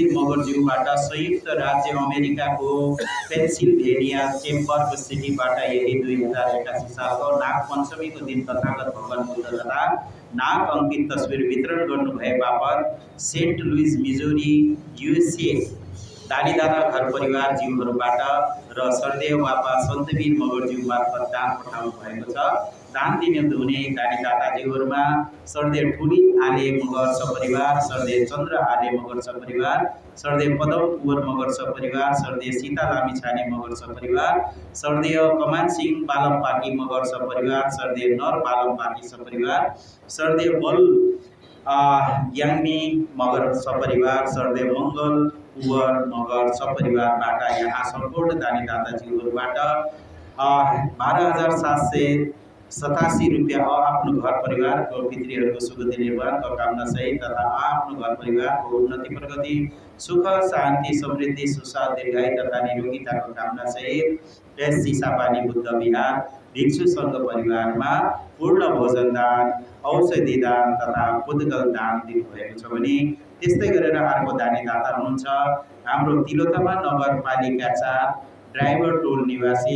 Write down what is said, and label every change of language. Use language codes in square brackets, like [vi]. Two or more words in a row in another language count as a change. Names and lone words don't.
[ne] मगरज्यूबाट संयुक्त राज्य अमेरिकाको पेन्सिल्भेनिया चेम्बरको सिटीबाट यही 2081 सालको नाग पञ्चमीको दिन तथागत भगवान बुद्ध तथा नाग अङ्कित तस्बिर वितरण गर्नुभए बापत सेन्ट लुइस मिजोरी युएसए दानी दाता घर परिवार ज्यूहरूबाट र सरदेव वापा सन्तवीर मगरज्यू मार्फत दान पठाउनु भएको छ। दान दिनुहुने दानी दाताज्यूहरूमा सरदेव ठुली आले मगर सपरिवार, सरदेव चन्द्र आले मगर सपरिवार, सरदेव पदम कुवर मगर सपरिवार, सरदेव सीता लामिछाने मगर सपरिवार, सरदेव कमान सिंह बालम पाकी मगर सपरिवार, सरदेव नर बालम पाकी सपरिवार, सरदेव बल याङ्मी मगर सपरिवार, सरदेव मङ्गल कुवर मगर सपरिवारबाट यहाँ सम्पूर्ण दानी दाताज्यूहरूबाट 12,787 रुपियाँ आफ्नो घर परिवारको पितृहरूको सुगति निर्वाहको कामना सहित तथा आफ्नो घर परिवारको उन्नति प्रगति सुख शान्ति समृद्धि सुस्वास्थ्य दीर्घायु तथा निरोगिताको कामना सहित यस चिसापानी बुद्ध विहार भिक्षु सङ्घ परिवारमा पूर्ण भोजन दान, औषधि दान तथा पुद्गल दान दिनुभएको छ भने त्यस्तै गरेर अर्को दानी दाता हुनुहुन्छ हाम्रो तिलोत्तमा नगरपालिका 4 ड्राइभर टोल निवासी।